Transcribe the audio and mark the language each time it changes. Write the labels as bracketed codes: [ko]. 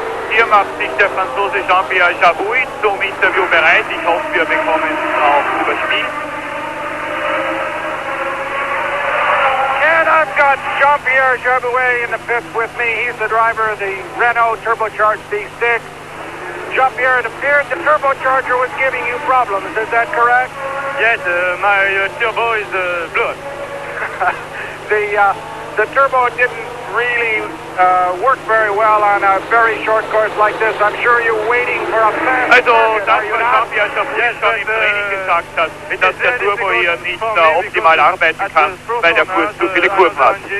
[de] Hier macht sich der Franzose Jean-Pierre Jabouille zum Interview bereit. Ich hoffe, wir bekommen es auch überspielt. [en] And I've got Jean-Pierre Jabouille in the pits with me. He's the driver of the Renault turbocharged V6. Jean-Pierre, it appeared the turbocharger was giving you problems. Is that correct? Yes, my turbo is blown. The turbo didn't really work very well on a very short course like this. I'm sure you're waiting for a fast circuit, [de] das, [en] are you [de] was [en] not? [de] Jean-Pierre Jabouille schon im Training gesagt hat, dass der Turbo hier nicht optimal arbeiten kann, weil der Kurs zu viele Kurven hat.